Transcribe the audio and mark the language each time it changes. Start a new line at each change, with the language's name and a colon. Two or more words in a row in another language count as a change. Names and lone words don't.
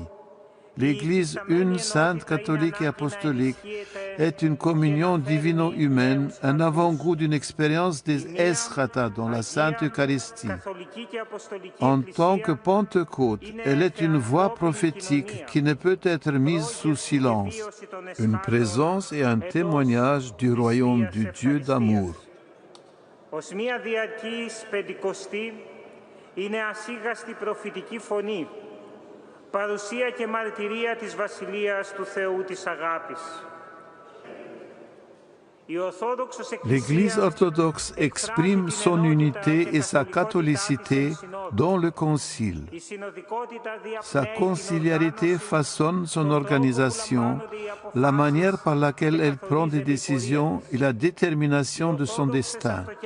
French: L'Église une, sainte, catholique et apostolique est une communion divino-humaine, un avant-goût d'une expérience des eschata dans la Sainte Eucharistie. En tant que Pentecôte, elle est une voix prophétique qui ne peut être mise sous silence, une présence et un témoignage du royaume du Dieu d'amour.
Greek: Ως μία διαρκής πεντηκοστή είναι ασίγαστη προφητική φωνή, παρουσία και μαρτυρία της Βασιλείας του Θεού της αγάπης.
French: L'Église orthodoxe exprime son unité et sa catholicité dans le Concile. Sa conciliarité façonne son organisation, la manière par laquelle elle prend des décisions et la détermination de son destin.